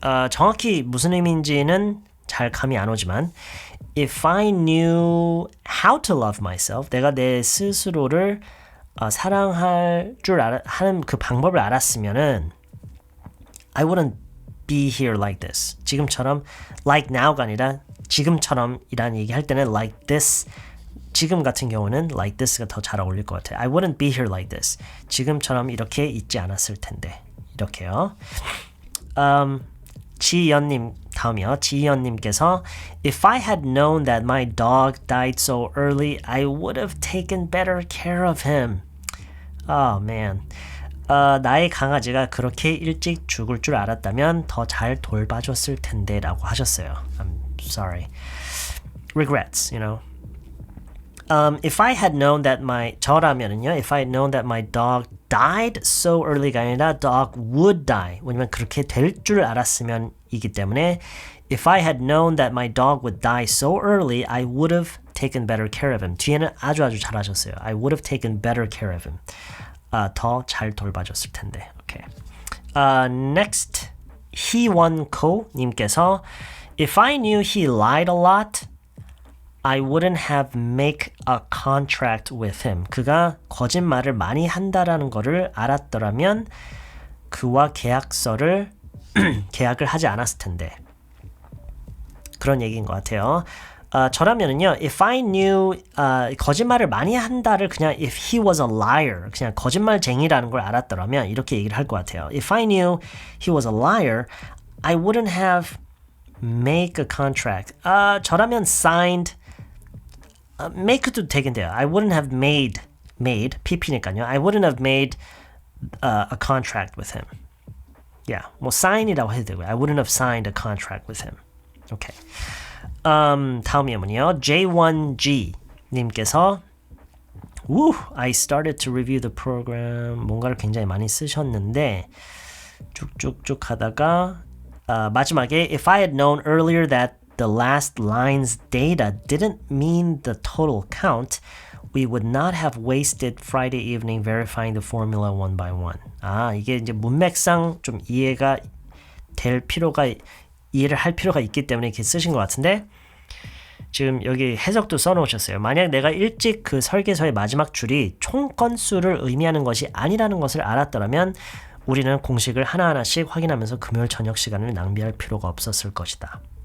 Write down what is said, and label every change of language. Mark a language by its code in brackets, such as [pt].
[ko] 정확히 무슨 의미인지는 잘 감이 안 오지만 [en] If I knew how to love myself, [ko] 내가 내 스스로를 사랑할 줄 하는 그 방법을 알았으면은 [en] I wouldn't be here like this. [ko] 지금처럼 [en] like now [ko] 가 아니라 지금처럼이라는 얘기 할 때는 [en] like this. [ko] 지금 같은 경우는 like this가 더 잘 어울릴 것 같아요. [en] I wouldn't be here like this. [ko] 지금처럼 이렇게 있지 않았을 텐데. 이렇게요. 지연님 다음이요. [en] 지연님께서 If I had known that my dog died so early, I would have taken better care of him. Oh man. [ko] 나의 강아지가 그렇게 일찍 죽을 줄 알았다면 더 잘 돌봐줬을 텐데 라고 하셨어요. [en] I'm sorry. Regrets, you know. If I had known that [ko] 저라면은요, [en] if I had known that my dog died so early가 [ko] 아니라 [en] dog would die. [ko] 왜냐면 그렇게 될 줄 알았으면 이기 때문에 [en] If I had known that my dog would die so early, I would have taken better care of him. [ko] 뒤에는 아주 잘하셨어요. [en] I would have taken better care of him. [ko] 더 잘 돌봐줬을 텐데. [en] Okay. Next, 희원코 님께서 If I knew he lied a lot, I wouldn't have make a contract with him. [ko] 그가 거짓말을 많이 한다라는 거를 알았더라면 그와 계약을 하지 않았을 텐데. 그런 얘기인 것 같아요. 저라면은요, [en] if I knew [ko] 거짓말을 많이 한다를 그냥 [en] if he was a liar, [ko] 그냥 거짓말쟁이라는 걸 알았더라면 이렇게 얘기를 할 것 같아요. [en] If I knew he was a liar, I wouldn't have make a contract. [ko] 저라면 signed, make도 되긴 돼요. [en] I wouldn't have made pp니까요. I wouldn't have made a contract with him. Yeah, [ko] 뭐 [en] sign [ko] 이라고 해도 되고요. [en] I wouldn't have signed a contract with him. Okay. [ko] 다음 예문이요. [en] J1G 님께서 I started to review the program. [ko] 뭔가를 굉장히 많이 쓰셨는데 쭉쭉쭉 하다가 마지막에 [en] If I had known earlier that the last line's data didn't mean the total count, we would not have wasted Friday evening verifying the formula one by one. [ko] 이게 이제 문맥상 좀 이해를 할 필요가 있기 때문에 이렇게 쓰신 것 같은데 지금 여기 해석도 써놓으셨어요. 만약 내가 일찍 그 설계서의 마지막 줄이 총 건수를 의미하는 것이 아니라는 것을 알았더라면 우리는 공식을 하나하나씩 확인하면서 금요일 저녁 시간을 낭비할 필요가 없었을 것이다.